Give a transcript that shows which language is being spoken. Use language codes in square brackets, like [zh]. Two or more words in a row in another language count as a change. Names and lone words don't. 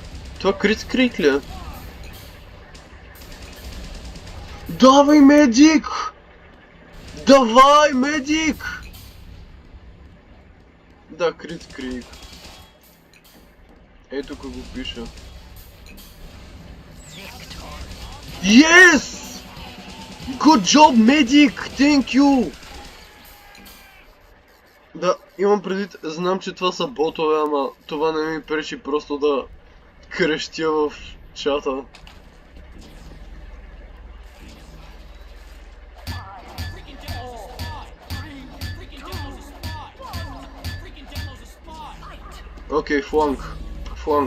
[bg] Това Критскрик ли е? Давай, медик! Давай, медик! Да, Критскрик. Ето как го пиша. [en] Yes! Good job, medic! Thank you! [bg] Да, имам предвид, знам, че това са ботове, ама това не ми пречи просто да крещя в чата. Окей, фланг. Фланг.